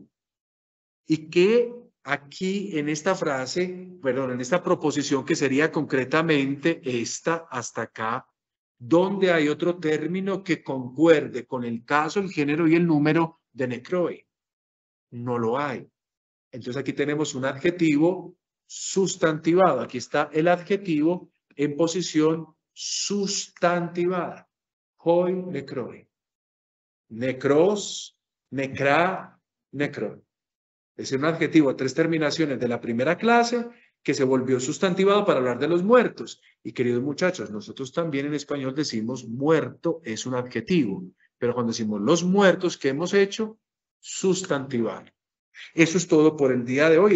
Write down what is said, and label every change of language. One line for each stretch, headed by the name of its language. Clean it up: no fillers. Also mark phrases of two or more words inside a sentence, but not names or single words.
Spanish: Y que aquí en esta frase, perdón, en esta proposición que sería concretamente esta hasta acá, donde hay otro término que concuerde con el caso, el género y el número de necroi. No lo hay. Entonces aquí tenemos un adjetivo sustantivado. Aquí está el adjetivo en posición sustantivada.
Greek: Οἱ νεκροί. Νεκρός, νεκρά, νεκροί.
Spanish: Es un adjetivo a 3 terminaciones de la primera clase que se volvió sustantivado para hablar de los muertos. Y queridos muchachos, nosotros también en español decimos muerto es un adjetivo. Pero cuando decimos los muertos, ¿qué hemos hecho? Sustantivar. Eso es todo por el día de hoy.